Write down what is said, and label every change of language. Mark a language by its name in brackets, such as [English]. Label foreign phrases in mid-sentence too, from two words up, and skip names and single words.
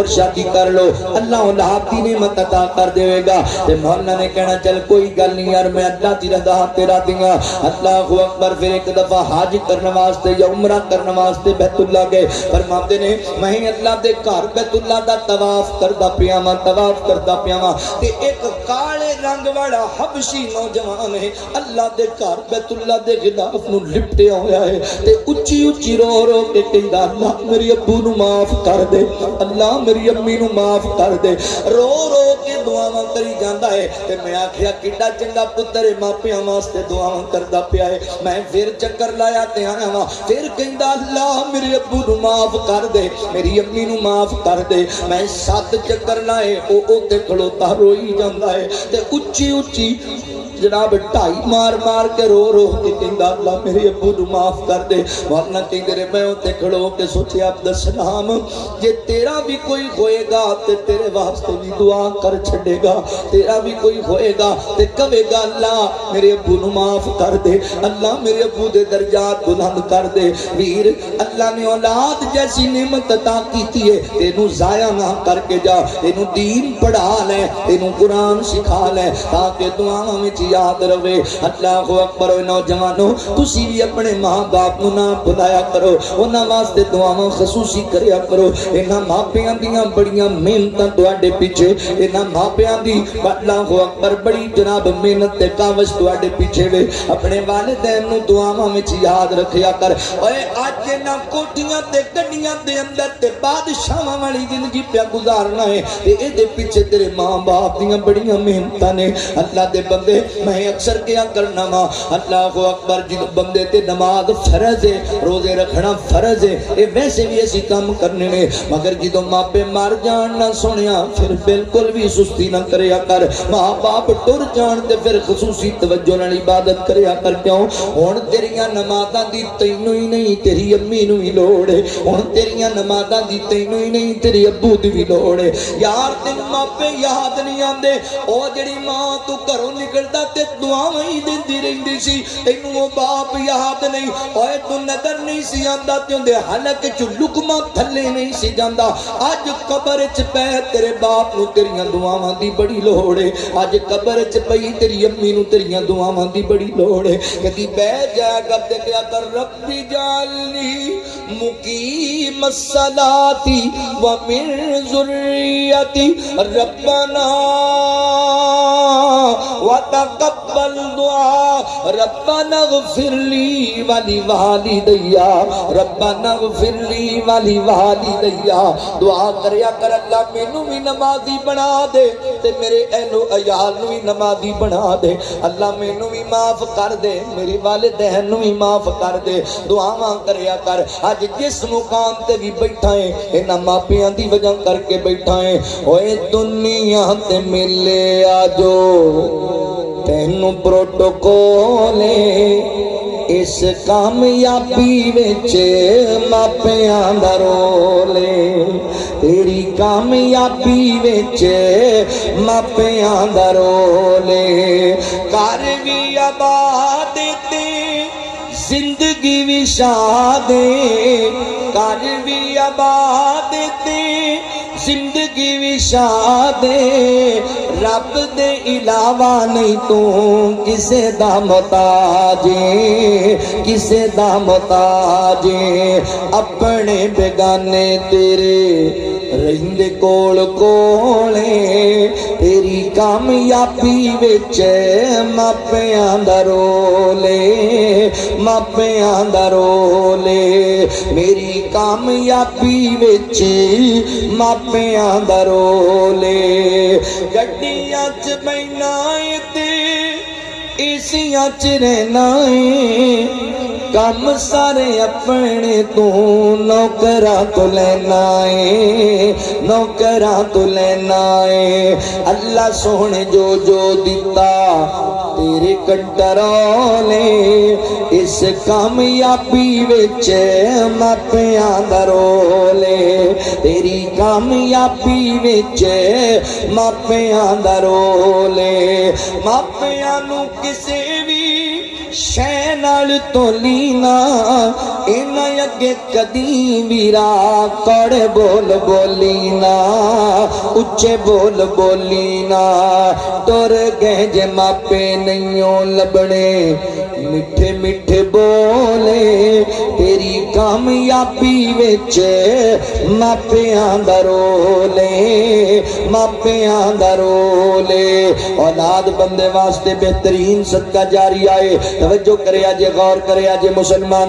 [Punjabi] شادی کر لو اللہ اولاد دی نعمت عطا کر دے گا تے مولانا نے کہنا چل کوئی گل نہیں یار میں اللہ دی رضا تیرا دیاں [Arabic] اللہ اکبر [Punjabi] پھر ایک دفعہ حج کرنے واسطے یا عمرہ کرنے واسطے بیت اللہ گئے فرماتے نے میں اللہ دے گھر بیت اللہ دا طواف کردا پیاواں تے ایک کالے رنگ والا حبشی نوجوان ہے اللہ دے گھر بیت اللہ دے غلاف نو لپٹیا ہویا ہے تے اچھی اچھی رو رو کے کہندا اللہ میری ابو نو معاف کر دے اللہ میری امی نو معاف کر دے رو رو کے دعاواں کری جاندا ہے تے میں آکھیا کڈا چنگا پتر ہے ماپیاں واسطے دعاواں کردا پیا ہے میں پھر چکر لایا تے آیا وا پھر کہندا اللہ میرے ابو نو معاف کر دے میری امی نو معاف کر دے میں 7 چکر لائے او تے کھڑوتا روئی جاندا ہے تے اچھی اچھی جناب ٹائی مار مار کے رو رو کے کہندا اللہ میرے ابو نو معاف کر دے ورنہ کہندے رے میں اوتے کھڑو کے سوچیا عبد السلام جے تیرا بھی کوئی ہوئے گا تے تیرے واسطے بھی دعا کر چھڑے گا تیرا بھی کوئی ہوئے گا تے کہے گا اللہ میرے ابو نو معاف کر دے اللہ میرے ابو دے درجات بلند کر دے ویر اللہ نے اولاد جیسی نعمت عطا کیتی ہے تینوں ضائع نہ کر کے جا تینوں دین پڑھا لے تینوں قرآن سکھا لے تاکہ دعاواں وچ یاد رہے [Arabic] اللہ اکبر [Punjabi] نوجوانوں تسی بھی اپنے ماں باپ نو نہ بلایا کرو انہاں واسطے دعاواں خصوصی کریا کرو انہاں ماپیاں دیاں بڑیاں محنتاں تواڈے پیچھے انہاں ماپیاں دی [Arabic] اللہ اکبر [Punjabi] بڑی جناب محنت تے کاوش تواڈے پیچھے وے اپنے والدین نو دعاواں وچ یاد رکھیا کر اوے اج نہ کوٹھیاں تے گڈیاں دے اندر تے بادشاہاں والی زندگی پیا گزارنا ہے تے اے دے پیچھے تیرے ماں باپ دیاں بڑیاں محنتاں نے اللہ دے بندے میں اکثر کیا کرنا وا [Arabic] اللہ اکبر [Punjabi] جن بندے تے نماز فرض ہے روزے رکھنا فرض ہے اے ویسے بھی ایسی کام کرنے نے مگر جدوں ماپے مر جان نہ سنیا پھر بالکل بھی سستی نہ کریا کر ماں باپ ٹر جان تے پھر خصوصی توجہ نال عبادت کریا کر کیوں ہن تیریاں نمازاں دی تینوں ہی نہیں تیری امی نو ہی لوڑ ہے ہن تیریاں نمازاں دی تینوں ہی نہیں تیری ابو دی بھی لوڑ ہے یار تین ماپے یاد نہیں آندے او جڑی ماں تو گھروں نکلدا تے دعاواں ہی دیندی رہندی سی تینوں او باپ یاد نہیں اوے تو نظر نہیں سی آندا تے اندے حلق چ لقمہ تھلے نہیں سی جاندا اج قبر چ پے تیرے باپ نو تیریاں دعاواں دی بڑی لوڑ ہے اج قبر چ پئی تیری امی نو تیریاں دعاواں دی بڑی لوڑ ہے کدی بیٹھ جا کر دیکھیا کر ربی [Arabic] جعلنی مقیم الصلاۃ ومن ذریتی ربنا وتقبل دعاء ربنا اغفر لي ولوالدي ربنا اغفر لي ولوالدي [Punjabi] دعا کریا کر اللہ مینوں بھی نمازی بنا دے تے میرے اہلو عیال نوں بھی نمازی بنا دے اللہ مینوں بھی معاف کر دے میری والدین نوں بھی معاف کر دے دعاواں کریا کر اج جس مقام تے بھی بیٹھا ہے انہاں ماپیاں دی وجہ کر کے بیٹھا ہے اوے دنیا تے ملے آجو تینوں پروٹوکول اس کامیابی وچ ماپیاں دا رول تیری کامیابی وچ ماپیاں دا رول کر بھی آباد تے زندگی بھی شاد کر بھی آباد تے زندگی بھی شاد رب دے علاوہ نہیں تو کسے دا محتاج کسے دا محتاج اپنے بیگانے تیرے رہندے کول کولے تیری کامیابی وچ ماپیاں دا رول ماپیاں دا رول میری کامیابی وچ ماپیاں دا رول گڈیاں چ بہنا تے ایسیاں چ رہنا کم سارے اپنے تو نوکراں تو لینا ہے نوکراں تو لینا ہے اللہ سونے جو جو دیتا تیرے کنٹرولے اس کامیابی وچ ماپیاں دا رولے تیری کامیابی وچ ماپیاں دا رولے ماپیاں نو کسے بھی شے نال تو لینا انہاں اگے کدی ویرا کڑ بول بولینا اچے بول بولینا ٹر گئے جے ماپے نہیوں لبنے میٹھے میٹھے بولے تیری کامیابی وچ ماپیاں دا رولے ماپیاں دا رولے اولاد بندے واسطے بہترین صدقہ جاری آئے توجہ کرے آجے غور کرے آجے مسلمان